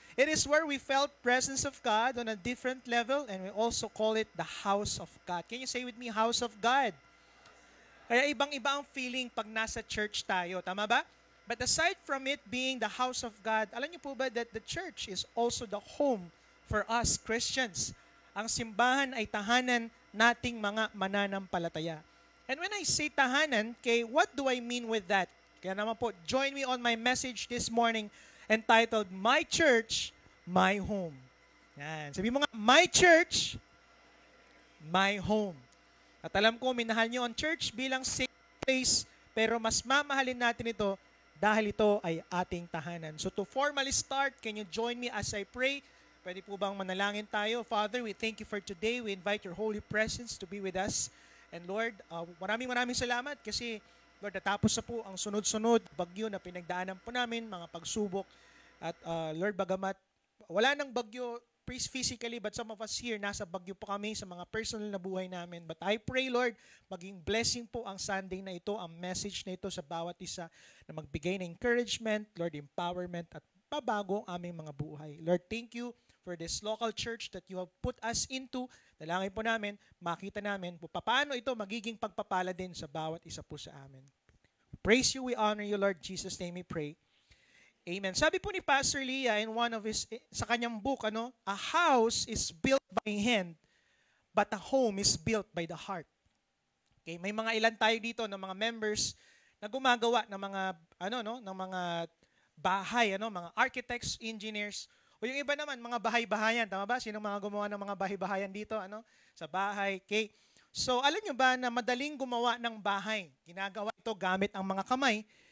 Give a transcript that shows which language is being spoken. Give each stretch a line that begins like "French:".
English: It is where we felt presence of God on a different level and we also call it the house of God. Can you say with me, house of God?
Filipino: Kaya ibang-iba ang feeling pag nasa church tayo. Tama ba?
English: But aside from it being the house of God,
Filipino: alam niyo po ba
English: that the church is also the home for us Christians?
Filipino: Ang simbahan ay tahanan nating mga mananampalataya.
English: And when I say tahanan, okay, what do I mean with that?
Filipino: Kaya naman po,
English: join me on my message this morning entitled, My Church, My Home. Yan.
Filipino: Sabi mo nga, My Church, My Home. At alam ko, minahal niyo ang church bilang safe place, pero mas mamahalin natin ito dahil ito ay ating tahanan.
English: So to formally start, can you join me as I pray?
Filipino: Pwede po bang manalangin tayo?
English: Father, we thank you for today. We invite your holy presence to be with us.
Filipino: And Lord, maraming salamat kasi Lord, natapos na po ang sunod-sunod bagyo na pinagdaanan po namin, mga pagsubok. At Lord, bagamat wala nang bagyo physically,
English: but some of us here,
Filipino: nasa bagyo po kami sa mga personal na buhay namin.
English: But I pray,
Filipino: Lord, maging blessing po ang Sunday na ito, ang message na ito sa bawat isa na magbigay ng encouragement, Lord, empowerment at pabago ang aming mga buhay.
English: Lord, thank you for this local church that you have put us into.
Filipino: Dalangin po namin, makita namin paano ito magiging pagpapala din sa bawat isa po sa amin.
English: We praise you, we honor you, Lord. Jesus' name we pray. Amen.
Filipino: Sabi po ni
English: Pastor Leah in one of
Filipino: sa kanyang
English: book, a house is built by hand, but a home is built by the heart.
Filipino: Okay, may mga ilan tayo dito ng mga members na gumagawa ng mga ng mga bahay, mga architects, engineers. O yung iba naman, mga bahay-bahayan. Tama ba? Sino mga gumawa ng mga bahay-bahayan dito? Sa bahay. Okay. So, alam nyo ba na madaling gumawa ng bahay? Ginagawa ito gamit ang mga kamay.